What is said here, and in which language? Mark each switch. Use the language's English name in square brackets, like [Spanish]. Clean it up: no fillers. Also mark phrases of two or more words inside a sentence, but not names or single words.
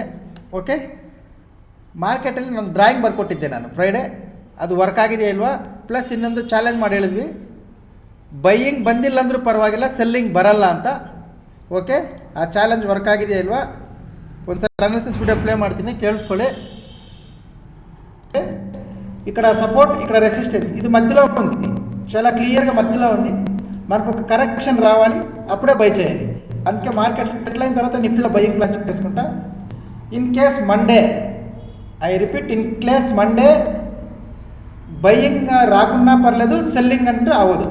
[Kannada] ಓಕೆ, ಮಾರ್ಕೆಟಲ್ಲಿ ನಾನು ಡ್ರಾಯಿಂಗ್ ಬರ್ಕೊಟ್ಟಿದ್ದೆ ನಾನು ಫ್ರೈಡೇ, ಅದು ವರ್ಕ್ ಆಗಿದೆಯಾ ಇಲ್ವಾ. ಪ್ಲಸ್ ಇನ್ನೊಂದು ಚಾಲೆಂಜ್ ಮಾಡಿ ಹೇಳಿದ್ವಿ, ಬೈಯಿಂಗ್ ಬಂದಿಲ್ಲ ಅಂದರೂ ಪರವಾಗಿಲ್ಲ, ಸೆಲ್ಲಿಂಗ್ ಬರಲ್ಲ ಅಂತ. ಓಕೆ, ಆ ಚಾಲೆಂಜ್ ವರ್ಕ್ ಆಗಿದೆಯಾ ಇಲ್ವಾ, ಒಂದು ಸಲ [English] analysis video play [Kannada] ಮಾಡ್ತೀನಿ, ಕೇಳಿಸ್ಕೊಳ್ಳಿ. [Telugu] ఇక్కడ సపోర్ట్, ఇక్కడ రెసిస్టెన్స్, ఇది మధ్యలో ఉంది, చాలా క్లియర్గా మధ్యలో ఉంది. మనకు ఒక కరెక్షన్ రావాలి, అప్పుడే బై చేయాలి. అందుకే మార్కెట్ సెటిల్ అయిన తర్వాత నిఫ్టీలో బయింగ్ ప్లాన్ చేసుకుంటా. [English] in case Monday, I repeat, in case Monday [Telugu] బయింగ్ రాకున్నా పర్లేదు, సెల్లింగ్ అంటే అవ్వదు.